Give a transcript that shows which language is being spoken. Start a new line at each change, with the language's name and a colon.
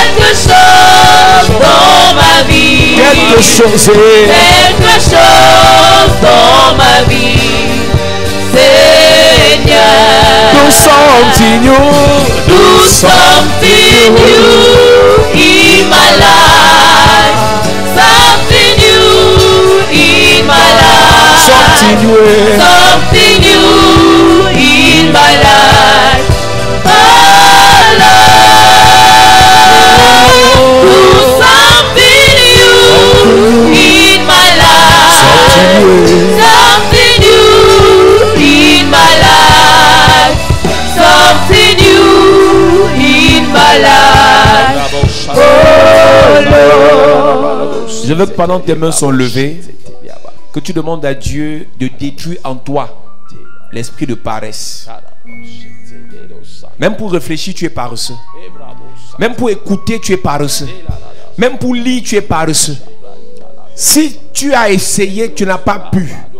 French: Quelque chose dans ma vie. Quelque chose. Quelque chose dans ma vie, Seigneur.
English: Do something new. Do something new in my life. Something new in my life. Something new. Something new in my life. Oh Lord, do something new in my life. Something new in my life. Something new in my life. Oh Lord.
French: Je veux que pendant que tes mains sont levées, que tu demandes à Dieu de détruire en toi l'esprit de paresse. Même pour réfléchir, tu es paresseux. Même pour écouter, tu es paresseux. Même pour lire, tu es paresseux. Si tu as essayé, tu n'as pas pu.